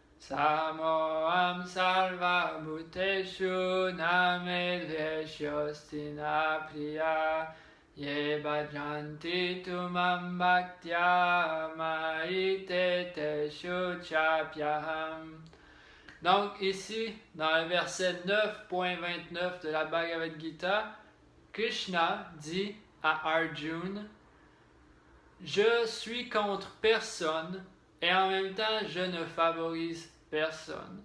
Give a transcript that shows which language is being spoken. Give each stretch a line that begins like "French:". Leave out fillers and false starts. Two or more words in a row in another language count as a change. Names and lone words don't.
Sanskrit: Samoam salva bhuteshu namedveshostina priya ye bhajanti tumam bhaktya maiteteshu chapyaham.
French: Donc ici, dans le verset 9.29 de la Bhagavad Gita, Krishna dit à Arjuna, « Je suis contre personne et en même temps je ne favorise personne.